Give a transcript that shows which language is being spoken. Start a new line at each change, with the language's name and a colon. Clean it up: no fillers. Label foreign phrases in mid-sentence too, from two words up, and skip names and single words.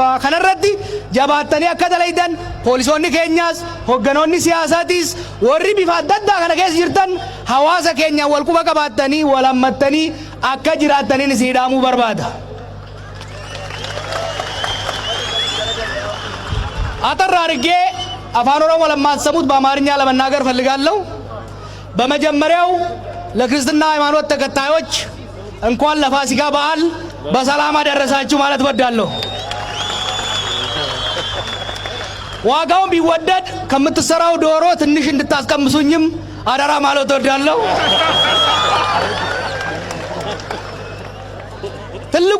Oromo: Kanarratti jabaattanii akka dalaydan poolisoonni keenyaas hogganoonni siyaasaatis warri bifa adda addaa kana keessa jirtan hawaasa keenya wal quba qabaattanii wal hammattanii akka jiraattaniin isin dhaamuu barbaada. Atarraa argee afaan Oromoo
Amharic: ለማሰሙት በአማርኛ ለመናገር ፈልጋለሁ። በመጀመሪያው ለክርስትና ሃይማኖት ተከታዮች እንኳን ለፋሲካ በዓል በሰላም አደረሳችሁ ማለት ወዳለሁ። ዋጋውን ቢወደድ ከምትሰራው ዶሮ ትንሽ እንድታስቀምሱኝም አደራ ማለት ወዳለሁ። ትልቁ